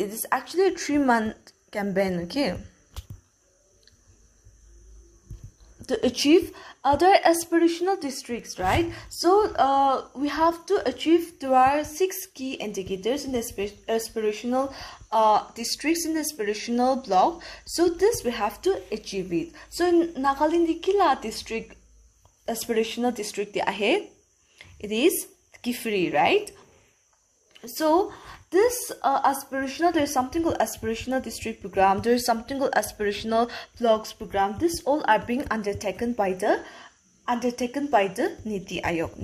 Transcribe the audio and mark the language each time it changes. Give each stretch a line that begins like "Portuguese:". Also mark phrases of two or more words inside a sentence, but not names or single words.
English: It is actually a 3-month campaign. Okay, to achieve other aspirational districts, right? So we have to achieve, there are 6 key indicators in the aspirational districts, in the aspirational block. So this we have to achieve it. So in Nagaland kila district aspirational district it is Kifri, right? So this aspirational, there is something called aspirational district program, there is something called aspirational blocks program. This all are being undertaken by the Niti Aayog.